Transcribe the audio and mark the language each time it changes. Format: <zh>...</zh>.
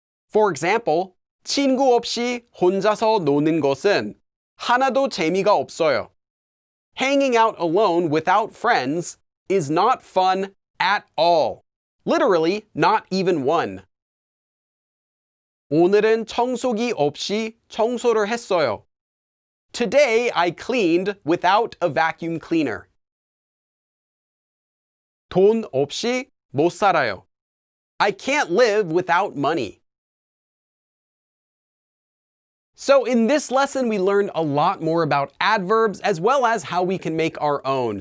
<en>For example,</en> <ko>친구 없이 혼자서 노는 것은 하나도 재미가 없어요.</ko> <en>Hanging out alone without friends is not fun at all. Literally, not even one.</en> <ko>오늘은 청소기 없이 청소를 했어요.</ko> <en>Today I cleaned without a vacuum cleaner.</en> <ko>돈 없이 못 살아요.</ko> <en>I can't live without money. So in this lesson, we learned a lot more about adverbs as well as how we can make our own.</en>